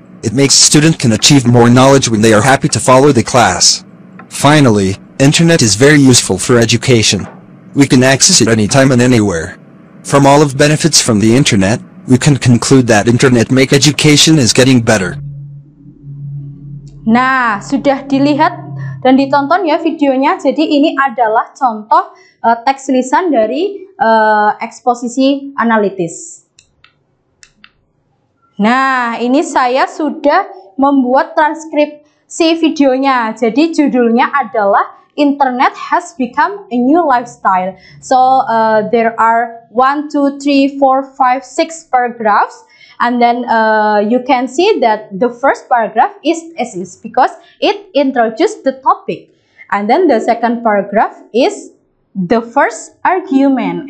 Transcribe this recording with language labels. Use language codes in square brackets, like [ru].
[en] It makes students can achieve more knowledge when they are happy to follow the class. Finally, internet is very useful for education. We can access it anytime and anywhere. From all of benefits from the internet, we can conclude that internet make education is getting better. [id] Nah, sudah dilihat dan ditonton ya videonya. Jadi ini adalah contoh teks lisan dari eksposisi analitis. Nah, ini saya sudah membuat transkripsi videonya. Jadi judulnya adalah [en] Internet has become a new lifestyle. So there are 1, 2, 3, 4, 5, 6 paragraphs. And then you can see that the first paragraph is thesis because it introduces the topic. And then the second paragraph is the first argument.